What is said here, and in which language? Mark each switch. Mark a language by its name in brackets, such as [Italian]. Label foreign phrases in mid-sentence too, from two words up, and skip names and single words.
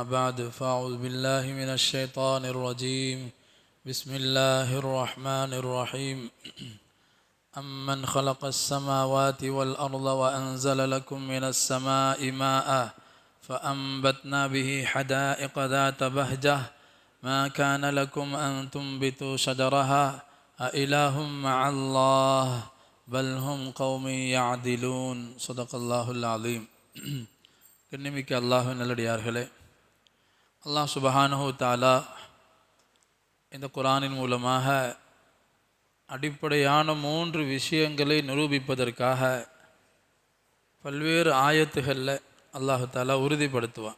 [Arabic] بعد فأعوذ بالله من الشيطان الرجيم بسم الله الرحمن الرحيم أمن خلق السماوات والأرض وأنزل لكم من السماء ماء فأنبتنا به حدائق ذات بهجة ما كان لكم أن تنبتوا شجرها أإله مع الله بل هم قوم يعدلون صدق الله العظيم. [Tamil] கண்ணியமிக்க அல்லாஹ்வின் நல்லடியார்களே, [Arabic] الله سبحانه وتعالى [Tamil] இந்த குர்ஆனின் மூலமாக அடிப்படையான 3 விஷயங்களை நிரூபிப்பதற்காக பல்வேறு ஆயத்துகளில் [Arabic] الله تعالى [Tamil] உறுதிப்படுத்துவான்.